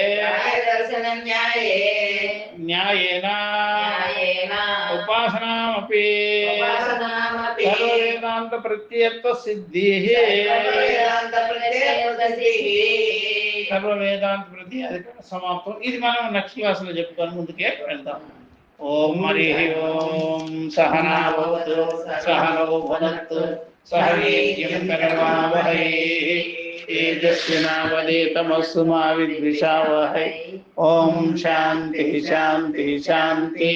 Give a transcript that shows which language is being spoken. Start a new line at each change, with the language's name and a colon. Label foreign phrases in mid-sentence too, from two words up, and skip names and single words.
Sanskrit: न्यायेन उपासनामपि सर्ववेदांत प्रत्ययत्व सिद्धिः सर्ववेदांत प्रत्यय समाप्తం.
Telugu: ఇది మనం
English: next class
Telugu: లో చెప్పుకొని ముందుకే వెళ్దాం.
Sanskrit: ఓం హరి ఓం సహనా భవతు సహనౌ భునక్తు సహ వీర్యం కరవావహై తేజస్వినావధీతమస్తు మా విద్విషావహై. ఓం శాంతి శాంతి శాంతి.